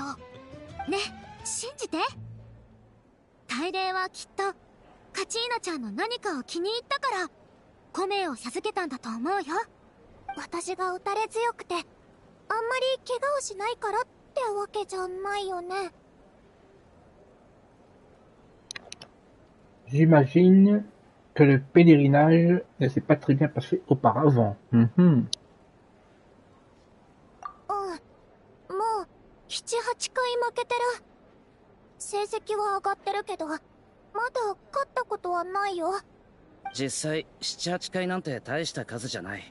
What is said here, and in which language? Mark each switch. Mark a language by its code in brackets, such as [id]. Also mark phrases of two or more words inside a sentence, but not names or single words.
[ja] ね、信じて。大霊はきっとカチーナちゃんの何かを気に入ったからコメを授けたんだと思うよ。私が打たれ強くてあんまり怪我をしないからってわけじゃないよね。 [fr] J'imagine que le pèlerinage ne s'est pas très bien passé auparavant. Mhm. [ja] うん、もう7、8回負けてる。成績は上がってるけどまだ勝ったことはないよ。実際7、8回なんて大した数じゃない。